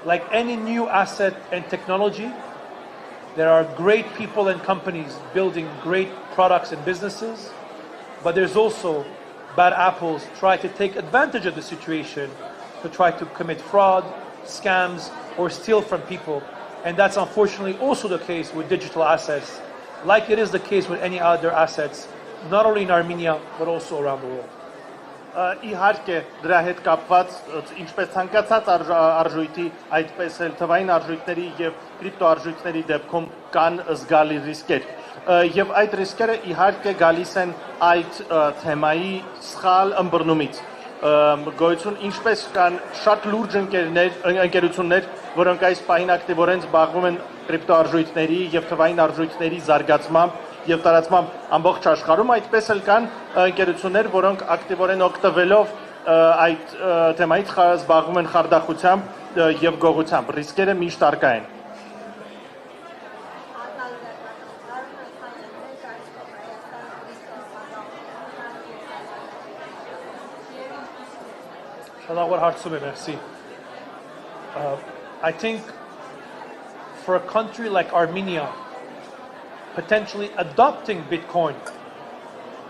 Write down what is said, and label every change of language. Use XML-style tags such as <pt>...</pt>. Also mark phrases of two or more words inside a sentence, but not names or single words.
<en>like any new asset and technology, there are great people and companies building great products and businesses, but there's also bad apples try to take advantage of the situation to try to commit fraud, scams, or steal from people. And that's unfortunately also the case with digital assets, like it is the case with any other assets, not only in Armenia, but also around the world.</en> <hy>Իհարկե դրա հետ կապված ինչպես ցանկացած արժույթի, այդպես էլ թվային արժույթների եւ կրիպտոարժույթների դեպքում կան զգալի ռիսկեր։ Եվ այդ ռիսկերը իհարկե գալիս են այդ թեմայի սխալ ըմբռնումից։ Գոյություն ինչպես կան շատ լուրջ ընկերություններ, որոնք այս պահին ակտիվորեն զբաղվում են կրիպտոարժույթների եւ թվային արժույթների զարգացմամբ եւ տարածմամբ ամբողջ աշխարհում, այդպես էլ կան ընկերություններ, որոնք ակտիվորեն օգտվելով այդ թեմայից զբաղվում են խարդախությամբ եւ գողությամբ։ Ռիսկերը միշտ առկա են։</hy> <en>I think for a country like Armenia, potentially adopting Bitcoin as</en>